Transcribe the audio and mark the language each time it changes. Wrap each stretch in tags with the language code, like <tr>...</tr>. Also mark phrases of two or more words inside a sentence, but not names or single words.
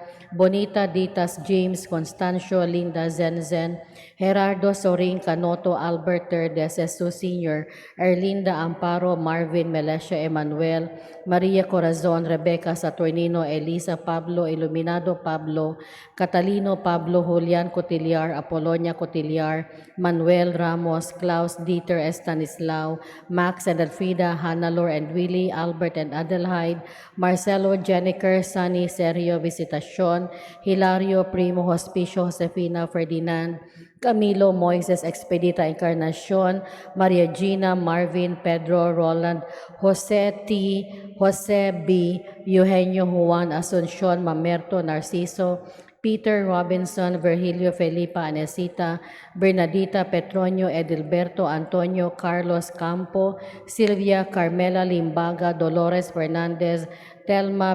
<en>Bonita Ditas James Constancio Linda Zenzen, Gerardo Sorin Canoto Albert de Jesus Sr., Erlinda Amparo Marvin Melesio Emanuel, Maria Corazon Rebecca Saturnino Elisa Pablo Iluminado Pablo, Catalino Pablo Julian Cotillar Apolonia Cotillar, Manuel Ramos, Klaus Dieter Estanislao, Max and Elfrida, Hannalor and Willie, Albert and Adelheid, Marcelo Jenniker, Sunny Sergio Visitacion, Hilario Primo Hospicio Josefina Ferdinand, Camilo Moises Expedita Encarnacion, Maria Gina, Marvin, Pedro, Roland, Jose T, Jose B, Eugenio Juan Asuncion, Mamerto, Narciso, Peter Robinson, Virgilio Felipa Anesita, Bernadita Petronio Edilberto Antonio Carlos Campo, Silvia Carmela Limbaga, Dolores Fernandez, Telma</en>